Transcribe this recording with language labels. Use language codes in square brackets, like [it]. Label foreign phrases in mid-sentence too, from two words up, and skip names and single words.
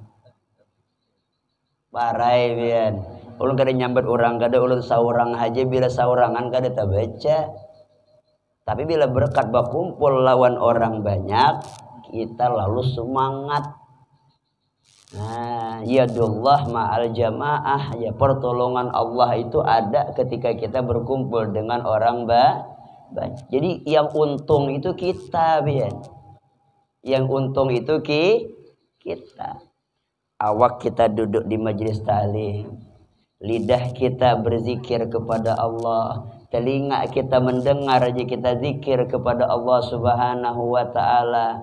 [bjn] Parai bian. Ulun kada nyambat orang, kada ulun saurang aja bila saurangan kada tak baca. [id] Tapi bila berkat berkumpul lawan orang banyak, kita lalu semangat. Nah, [ar] yadullah ma'al jamaah, [id] ya pertolongan Allah itu ada ketika kita berkumpul dengan orang banyak. Jadi yang untung itu kita, bian. Yang untung itu kita. Awak kita duduk di majelis ta'lim, lidah kita berzikir kepada Allah, telinga kita mendengar aja kita zikir kepada Allah [ar] Subhanahu wa ta'ala.